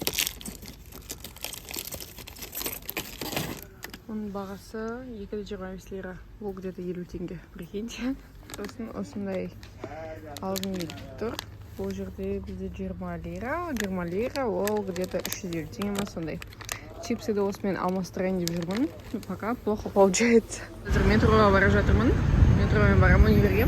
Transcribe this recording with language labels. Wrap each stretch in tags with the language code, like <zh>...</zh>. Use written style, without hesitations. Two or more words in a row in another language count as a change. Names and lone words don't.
<kk>Оның бағасы 225 лира. Ол где-то 50 теңге. Прикиньте. Сосын осындай алғым келіп тұр. Бұл жерде бізде 20 лира, ол где-то 350 теңге ма сондай. Чипсыды осымен алмастырайын деп жүрмін.</kk> <ru>Пока плохо получается.</ru> <kk>Қазір метроға бара жатырмын. Метромен барамын универге.</kk>